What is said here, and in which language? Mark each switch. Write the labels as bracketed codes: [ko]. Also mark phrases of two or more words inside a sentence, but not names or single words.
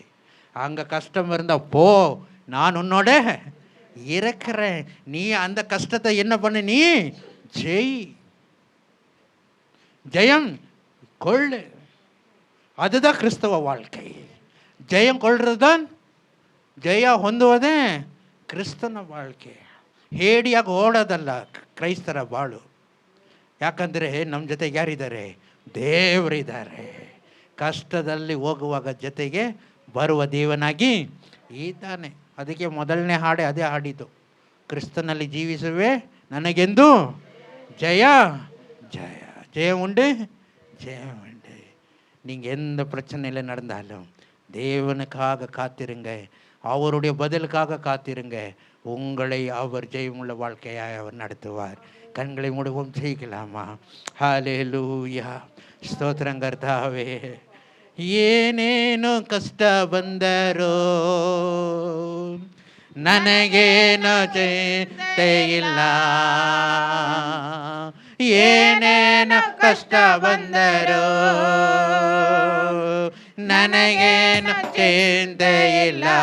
[ta] அங்கே கஷ்டம் இருந்தால் போ, நான் உன்னோட இருக்கிறேன். நீ அந்த கஷ்டத்தை என்ன பண்ணு, நீ ஜெயம் கொள்ளு. அதுதான் கிறிஸ்தவ வாழ்க்கை. ஜெயம் கொள்றது தான் [kn] ಜಯ ಹೊಂದುವುದೇ ಕ್ರಿಸ್ತನ ಬಾಳ್ಕೆ. ಹೇಡಿಯಾಗಿ ಓಡೋದಲ್ಲ ಕ್ರೈಸ್ತರ ಬಾಳು. ಯಾಕಂದರೆ ನಮ್ಮ ಜೊತೆಗೆ ಯಾರಿದ್ದಾರೆ, ದೇವರಿದ್ದಾರೆ. ಕಷ್ಟದಲ್ಲಿ ಹೋಗುವಾಗ ಜೊತೆಗೆ ಬರುವ ದೇವನಾಗಿ ಇದ್ದಾನೆ. ಅದಕ್ಕೆ ಮೊದಲನೇ ಹಾಡೆ ಅದೇ ಹಾಡಿದ್ದು, ಕ್ರಿಸ್ತನಲ್ಲಿ ಜೀವಿಸುವೆ ನನಗೆಂದು ಜಯ [ta] ஜெயம் உண்டு, ஜெயம் உண்டு. நீங்கள் எந்த பிரச்சனையில் நடந்தாலும் தேவனுக்காக காத்திருங்க, அவருடைய பதிலுக்காக காத்திருங்க. உங்களை அவர் ஜெயமுள்ள வாழ்க்கையாக அவர் நடத்துவார். கண்களை மூடுவோம், செய்யலாமா? ஹல்லேலூயா, ஸ்தோத்திரம் கர்த்தாவே. [kn] ಏನೇನು ಕಷ್ಟ ಬಂದರೋ ನನಗೇನು ಚಿಂತೆ ಇಲ್ಲ, ಏನೇನು ಕಷ್ಟ ಬಂದರೋ ನನಗೇನು ಚಿಂತೆ ಇಲ್ಲ.